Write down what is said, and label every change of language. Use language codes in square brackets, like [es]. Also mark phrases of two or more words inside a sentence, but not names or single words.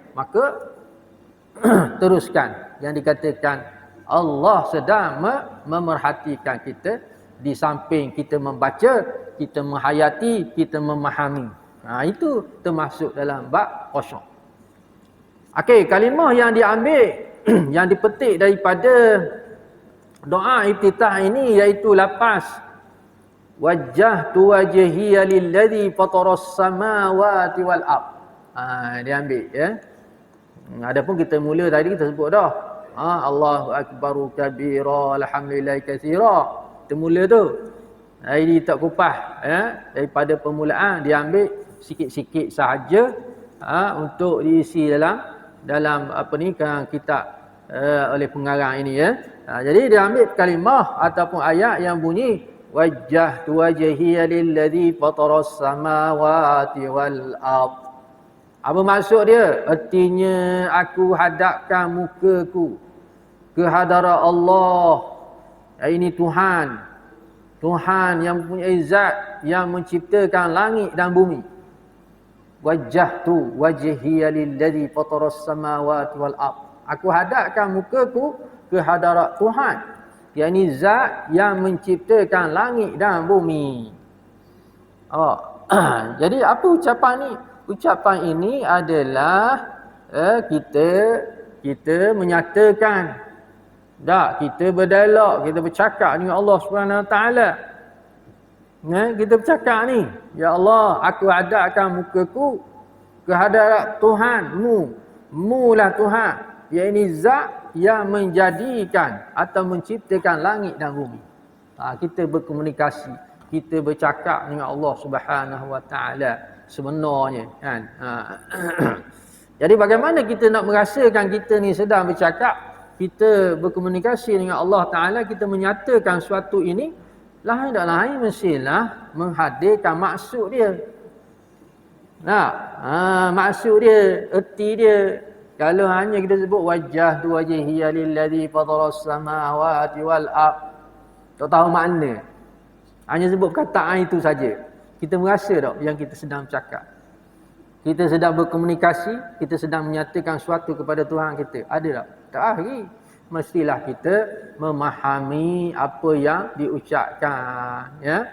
[ms] Maka teruskan yang dikatakan Allah sedang memerhatikan kita di samping kita membaca, kita menghayati, kita memahami. Itu termasuk dalam bab khusyuk. Okey, kalimah yang diambil yang dipetik daripada doa iftitah ini iaitu lafaz [ar] وجهت وجهي للذي فطر السماوات والأرض. [ms] Diambil ya. Adapun kita mula tadi kita sebut dah. [ar] الله أكبر كبيرا الحمد لله كثيرا. [ms] Kita mula tu. Ini tak kupas ya. Daripada permulaan diambil sikit-sikit sahaja untuk diisi dalam apa ni kitab oleh pengarang ini ya. Jadi dia ambil kalimah ataupun ayat yang bunyi [ar] وجهت وجهي للذي فطر السماوات والأرض. [ms] Apa maksud dia? Artinya aku hadapkan mukaku ke hadarat Allah. Ini Tuhan. Tuhan yang mempunyai zat yang menciptakan langit dan bumi. [ar] وجهت وجهي للذي فطر السماوات والأرض. [ms] Aku hadapkan mukaku ke hadarat Tuhan, yakni zat yang menciptakan langit dan bumi. Jadi apa ucapan ni? Ucapan ini adalah kita menyatakan kita berdialog, kita bercakap dengan Allah [ar] سبحانه وتعالى. [ms] Kita bercakap ni, ya Allah, aku hadapkan mukaku ke hadarat Tuhanmu. Mulah Tuhan, yakni zat yang menjadikan atau menciptakan langit dan bumi. Kita berkomunikasi, kita bercakap dengan Allah [ar] سبحانه وتعالى [ms] sebenarnya kan. Jadi bagaimana kita nak merasakan kita ni sedang bercakap, kita berkomunikasi dengan Allah Taala, kita menyatakan suatu ini, lain tak lain mestilah menghadirkan maksud dia. Maksud dia, erti dia. Kalau hanya kita sebut [ar] وجهت وجهي للذي فطر السماوات والأرض, [ms] tak tahu makna, hanya sebut perkataan itu saja, kita merasa tak yang kita sedang bercakap, kita sedang berkomunikasi, kita sedang menyatakan sesuatu kepada Tuhan kita? Ada tak? Tak lagi. Mestilah kita memahami apa yang diucapkan ya.